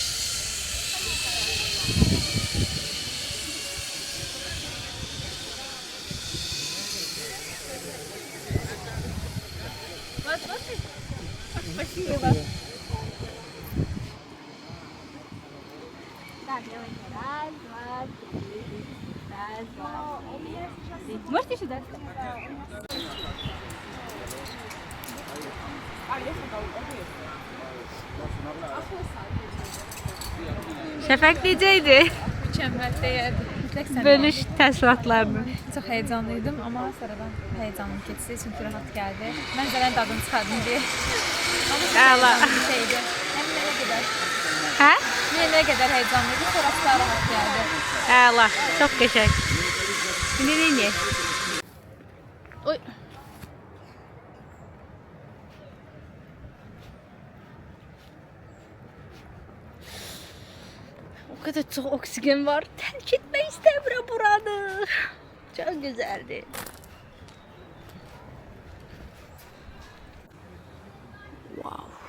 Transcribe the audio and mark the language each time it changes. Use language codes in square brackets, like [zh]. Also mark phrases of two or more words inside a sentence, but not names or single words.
[ru] Спасибо. Так, давайте. Раз, два, три. Раз, два, три. Можете сюда? [az] Şəfəq necəydi? Mükəmməl deyildi. Mütləq sən Bölüş təəssüratlarını. Çox heyecanlıydım, amma sonradan heyecanım keçdi, çünki rahat gəldi. Mənzərənin dadını çıxardım deyə. Amma Əla. heyecanlı bir şeydi. Həm mənə qədər. Hə? Mənə qədər heyecanlıydı, sonra daha rahat gəldi. Əla, çox qəşəng. İndi nə? [tr] Oy. O kadar çok oksigen var. Terk etmek istemiyorum buranı. Çok güzeldi. Wow.